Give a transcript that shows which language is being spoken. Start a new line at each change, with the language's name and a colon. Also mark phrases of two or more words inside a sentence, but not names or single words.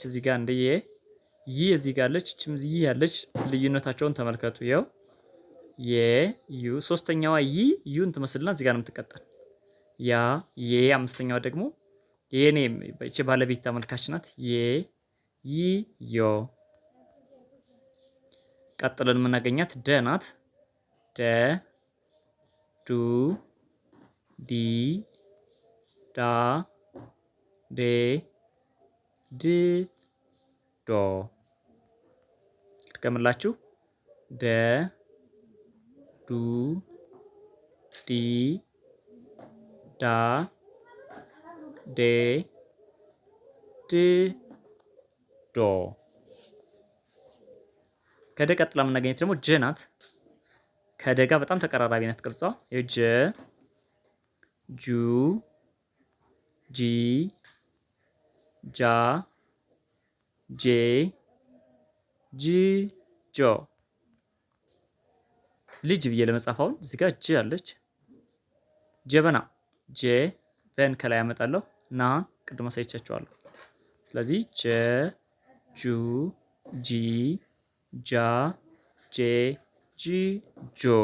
Amharic: እዚህ ጋር አንድ የ፣ ይ እዚህ ጋር አለች፣ እችም ይ ያለች። ልዩነታቸውን ተመልከቱ። ይኸው የ ዩ፣ ሶስተኛዋ ይ ዩን ትመስልና እዚህ ጋር ነው የምትቀጠል። ያ የ፣ አምስተኛዋ ደግሞ የኔ እቺ ባለቤት ተመልካች ናት። የ ይ ዮ። ቀጥለን የምናገኛት ደ ናት። ደ ዱ ዲ ዳ ዴ ድ ዶ። ልድገምላችሁ። ደ ዱ ዲ ዳ ዴ ድ ዶ። ከደ ቀጥላ የምናገኘት ደግሞ ጀ ናት። ከደ ጋር በጣም ተቀራራቢ ናት ቅርጿ። ጀ ጁ ጂ ጃ ጄ ጅ ጆ። ልጅ ብዬ ለመጻፍ አሁን እዚህ ጋር ጅ አለች። ጀበና ጄ በን ከላይ ያመጣለሁ ና ቅድም አሳይቻችኋለሁ። ስለዚህ ጀ ጁ ጂ ጃ ጄ ጂ ጆ።